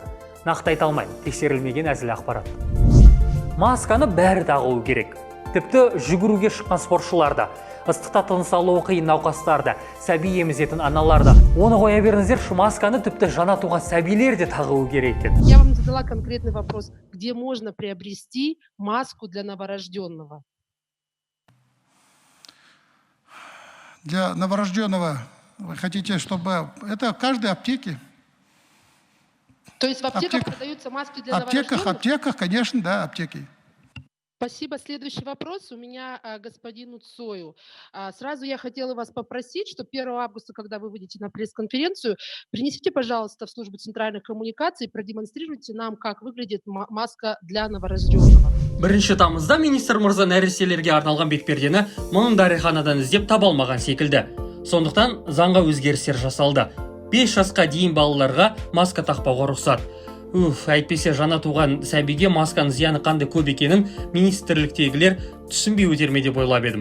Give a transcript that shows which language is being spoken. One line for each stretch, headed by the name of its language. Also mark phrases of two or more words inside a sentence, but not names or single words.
Kazakh: Нақты айта алмаймын, тексерілмеген әзіл ақпарат. Масканы бәрі тағуы керек. Тіпті жүгіруге шыққан спортшылар да, ыстықта тыныс алуы қиын науқастар да, сәби емізетін аналар да. Оны қоя беріңіздер, масканы тіпті жаңа туған сәбилер де тағуы керек екен.
Russian: Я вам задала конкретный вопрос, где можно приобрести маску для новорожденного? Для новорожденного вы хотите, чтобы это в каждой аптеке? То есть в аптеках продаются маски для новорожденных? Аптеках, конечно, да, аптеки. Спасибо. Следующий вопрос у меня господину Цою. Сразу я хотела вас попросить, что 1 августа, когда вы выйдете на пресс-конференцию, принесите, пожалуйста, в службу центральных коммуникаций и продемонстрируйте нам, как выглядит маска для новорожденного.
Kazakh: Бірінші тамызда министр мырза нәрестелерге арналған бетпердені мұның дәріханадан іздеп таба алмаған секілді. Сондықтан заңға өзгерістер жасалды. 5 жасқа дейін балаларға маска тақпауға рұқсат. Әйтпесе жаңа туған сәбиге масканың зияны қандай көп екенін министрліктегілер түсінбей өтер ме деп ойлап едім.